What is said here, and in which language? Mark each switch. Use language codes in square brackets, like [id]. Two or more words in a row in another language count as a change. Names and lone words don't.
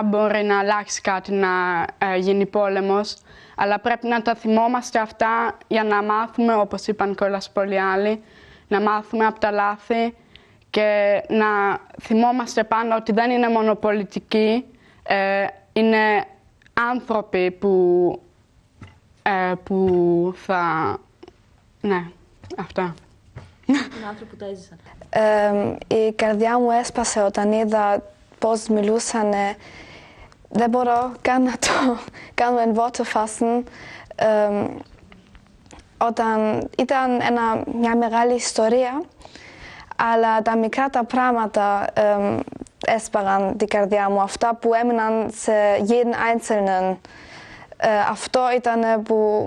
[el] μπορεί να αλλάξει κάτι, να γίνει πόλεμος, αλλά πρέπει να τα θυμόμαστε αυτά για να μάθουμε, όπως είπαν κιόλας πολλοί άλλοι, να μάθουμε από τα λάθη και να θυμόμαστε πάνω ότι δεν είναι μόνο πολιτικοί, είναι άνθρωποι που θα... Ναι, αυτά. Είναι άνθρωποι που τα έζησαν. Η καρδιά μου έσπασε όταν είδα πώς μιλούσαν. Δεν μπορώ καν να το κάνω [de] in Worte fassen. [el] Όταν ήταν μια μεγάλη ιστορία, αλλά τα μικρά τα πράγματα έσπαγαν την καρδιά μου. Αυτά που έμειναν σε [de] jeden Einzelnen. [el] Αυτό ήταν που...